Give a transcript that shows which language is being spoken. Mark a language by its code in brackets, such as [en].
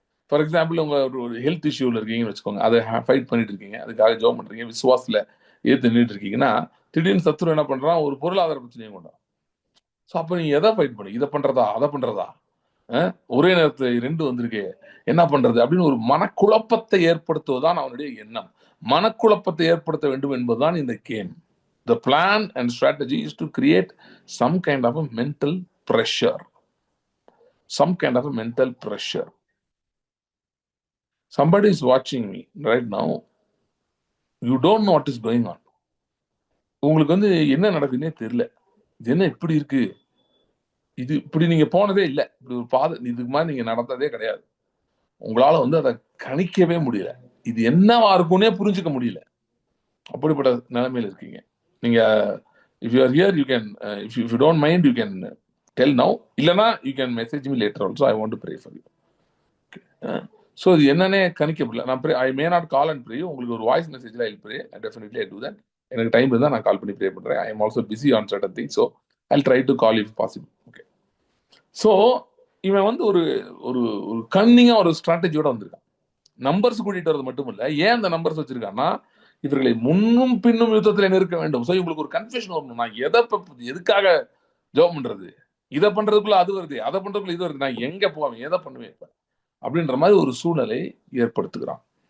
[ta] For example, உங்க ஒரு health இஷ்யூல இருக்கீங்கன்னு வச்சுக்கோங்க, அதை ஃபைட் பண்ணிட்டு இருக்கீங்க, அதுக்காக ஜோம் பண்றீங்க, விசுவாசத்துல ஏத்து நின்றுட்டு இருக்கீங்கன்னா, திடீர்னு சத்துரு என்ன பண்றான், ஒரு பொருளாதார பிரச்சனையும் கொண்டான். ஸோ அப்போ நீங்க எதை ஃபைட் பண்ணி, இதை பண்றதா அதை பண்றதா, ஒரே நேரத்தில் ரெண்டு வந்திருக்கு, என்ன பண்றது அப்படின்னு ஒரு மனக்குழப்பத்தை ஏற்படுத்துவதுதான் அவனுடைய எண்ணம். மனக்குழப்பத்தை ஏற்படுத்த வேண்டும் என்பதுதான் இந்த game. [en] The plan and strategy is to create some kind of a mental pressure. Some kind of a mental pressure. Somebody is watching me right now. You don't know what is going on. [ta] உங்களுக்கு வந்து என்ன நடக்குதுன்னே தெரியல. இது என்ன இப்படி இருக்கு, இது இப்படி நீங்க போனதே இல்லை, இப்படி ஒரு பாதை இதுக்கு மாதிரி நீங்க நடந்ததே கிடையாது. உங்களால வந்து அதை கணிக்கவே முடியல, இது என்னவா இருக்கும்னே புரிஞ்சுக்க முடியல. அப்படிப்பட்ட நிலைமையில இருக்கீங்க நீங்க. [en] if you are here, you can if you don't mind, you can tell now. [ta] இல்லனா [en] you can message me later also. I want to pray for you. So [ta] இது என்னன்னே கணிக்க முடியல. நான் [en] I may not call and pray. [ta] உங்களுக்கு ஒரு voice மெசேஜ்ல [en] I'll pray. Definitely I do that. [ta] எனக்கு டைம் இருந்தா நான் கால் பண்ணி ப்ரே பண்றேன். [en] I am also busy on certain things, so I'll try to call if possible. Okay. [ta] So இவன் வந்து ஒரு ஒரு ஒரு கன்னிங்கா ஒரு ஸ்ட்ராட்டஜியோட வந்திருக்கான். நம்பர்ஸ் கூட்டிட்டு வரது மட்டும் இல்ல, ஏன் அந்த நம்பர்ஸ் வச்சிருக்கான்னா, இவர்களை முன்னும் பின்னும் யுத்தத்தில் நிற்க வேண்டும். ஸோ இவங்களுக்கு ஒரு கன்ஃபியூஷன் வரணும், நான் எதுக்காக ஜெபம் பண்றது, இதை பண்றதுக்குள்ள அது வருது, அதை பண்றதுக்குள்ள இது வருது, நான் எங்க போவேன், எதை பண்ணுவேன் இப்ப அப்படின்ற மாதிரி ஒரு சூழ்நிலை ஏற்படுத்துகிறான்.